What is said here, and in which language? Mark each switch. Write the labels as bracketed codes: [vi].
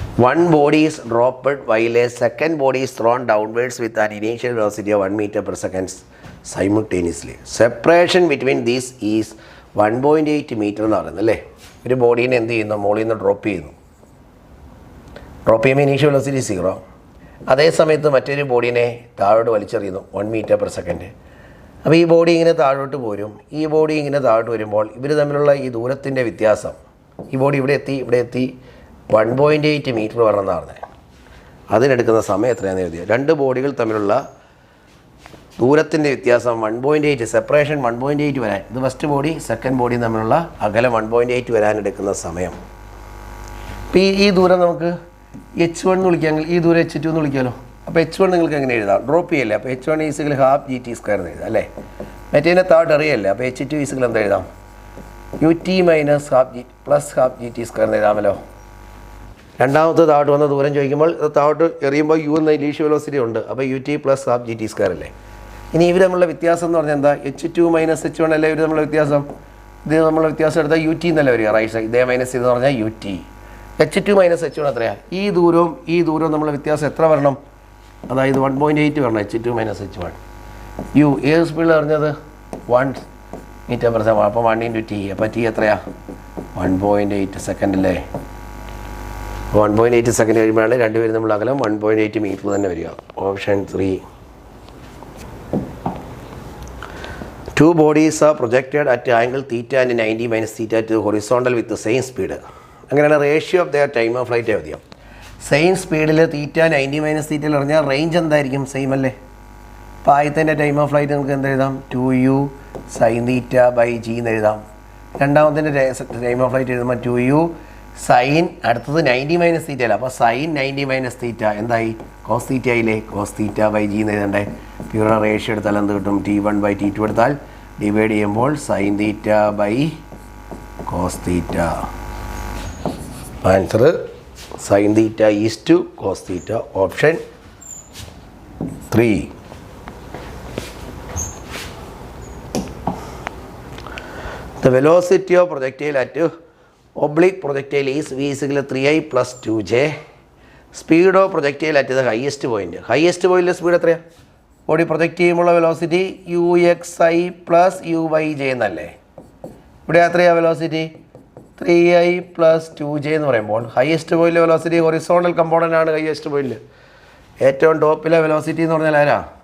[en] One body is dropped while a second body is thrown downwards with an initial velocity of 1 meter per second simultaneously. Separation between these is 1.8 meter [ml] എന്ന് പറയുന്നത് അല്ലേ. ഒരു ബോഡീനെ എന്ത് ചെയ്യുന്നു? മുകളിൽ നിന്ന് drop ചെയ്യുന്നു. ഡ്രോപ്പ് ചെയ്യുമ്പോൾ ഇനീഷ്യൽ വെലോസിറ്റി 0. അതേ സമയത്ത് മറ്റൊരു ബോഡീനെ താഴോട്ട് വലിച്ചെറിയുന്നു 1 meter per second. അപ്പോൾ ഈ ബോഡി ഇങ്ങനെ താഴോട്ട് പോരും, ഈ ബോഡി ഇങ്ങനെ താഴോട്ട് വരുമ്പോൾ ഇവർ തമ്മിലുള്ള ഈ ദൂരത്തിൻ്റെ വ്യത്യാസം, ഈ ബോഡി ഇവിടെ എത്തി 1.8 മീറ്റർ വരണമെന്നാണ് പറഞ്ഞത്. അതിനെടുക്കുന്ന സമയം എത്രയാണെന്ന് എഴുതിയത്. രണ്ട് ബോഡികൾ തമ്മിലുള്ള ദൂരത്തിൻ്റെ വ്യത്യാസം 1.8, സെപ്പറേഷൻ 1.8 വരാൻ, ഇത് ഫസ്റ്റ് ബോഡി സെക്കൻഡ് ബോഡി തമ്മിലുള്ള അകലം 1.8 വരാൻ എടുക്കുന്ന സമയം. അപ്പോൾ ഈ ദൂരം നമുക്ക് H1 എന്ന് വിളിക്കാമെങ്കിൽ ഈ ദൂരം H2 എന്ന് വിളിക്കാമല്ലോ. അപ്പോൾ H1 നിങ്ങൾക്ക് എങ്ങനെ എഴുതാം? ഡ്രോപ്പ് ചെയ്യല്ലേ. അപ്പോൾ H1 = ½ GT² എന്ന് എഴുതാം അല്ലേ. മറ്റേതിനെ താഴോട്ട് എറിയല്ലേ. അപ്പോൾ H2 = എന്താ എഴുതാം? UT - ½ G + ½ GT² എന്ന് എഴുതാമല്ലോ. രണ്ടാമത്തെ താഴോട്ട് വന്ന ദൂരം ചോദിക്കുമ്പോൾ താഴോട്ട് എറിയുമ്പോൾ U എന്ന ഇനീഷ്യൽ വെലോസിറ്റി ഉണ്ട്. അപ്പോൾ UT + ½ GT² അല്ലേ. ഇനി ഇവർ തമ്മിലുള്ള വ്യത്യാസം എന്ന് പറഞ്ഞാൽ എന്താ? H2 - H1 അല്ലേ ഇവർ തമ്മിലുള്ള വ്യത്യാസം. ഇത് നമ്മളെ വ്യത്യാസം എടുത്താൽ UT എന്നല്ല വരിക, റൈറ്റ് സൈഡ്. ഇതേ മൈനസ് ചെയ്തെന്ന് പറഞ്ഞാൽ UT. H2 - H1 എത്രയാണ്? ഈ ദൂരവും നമ്മളെ വ്യത്യാസം എത്ര വരണം? അതായത് 1.8 വരണം. H2 - H1. ഏത് സ്പീഡിൽ പറഞ്ഞത്? 1 മീറ്റർ പെർ സെക്കൻഡ്. അപ്പോൾ 1 × T. അപ്പോൾ T എത്രയാ? 1.8 സെക്കൻഡ് അല്ലേ? 1.8 സെക്കൻഡ് കഴിയുമ്പോഴാണ് രണ്ടുപേരും നമ്മൾ അകലം 1.8 മീറ്റർ തന്നെ വരിക. Option 3. [en] 2 bodies are projected at angle theta and 90 minus theta to the horizontal with the same speed. [ml] അങ്ങനെയാണ് ratio of their time of flight എഴുതിയോ. സെയിം സ്പീഡിൽ തീറ്റ 90 മൈനസ് തീറ്റയിൽ പറഞ്ഞാൽ റേഞ്ച് എന്തായിരിക്കും? സെയിം അല്ലേ? അപ്പോൾ ആദ്യത്തെ ടൈം ഓഫ് ഫ്ലൈറ്റ് നമുക്ക് എന്തെഴുതാം? 2u sin θ/g എന്ന് എഴുതാം. രണ്ടാമത്തെ ടൈം ഓഫ് ഫ്ലൈറ്റ് എഴുതുമ്പോൾ 2u സൈൻ, അടുത്തത് 90 മൈനസ് തീറ്റയല്ല, അപ്പോൾ സൈൻ 90 മൈനസ് തീറ്റ എന്തായി? കോസ് തീറ്റ ആയില്ലേ? കോസ് θ/g എന്ന് എഴുതണ്ടേ. പ്യൂർ റേഷ്യോ എടുത്താൽ എന്ത് കിട്ടും? T1/T2 എടുത്താൽ ഡിവൈഡ് ചെയ്യുമ്പോൾ sin θ/കോസ് theta. Answer sin θ is to cos theta. Option 3. [en] The velocity of projectile at oblique projectile is v = 3i plus 2j. Speed of projectile at the highest point. [ml] Highest point speed എത്രയാണ്? Body project ചെയ്യുമ്പോൾ velocity uxi plus uy/j എന്നല്ലേ? ഇവിടെ എത്രയാണ് velocity? 3i plus 2j എന്ന് പറയുമ്പോൾ highest പോയിലെ velocity horizontal component ആണ്. Highest പോയിൽ ഏറ്റവും ടോപ്പിലെ velocity എന്ന് പറഞ്ഞാൽ ആരാ?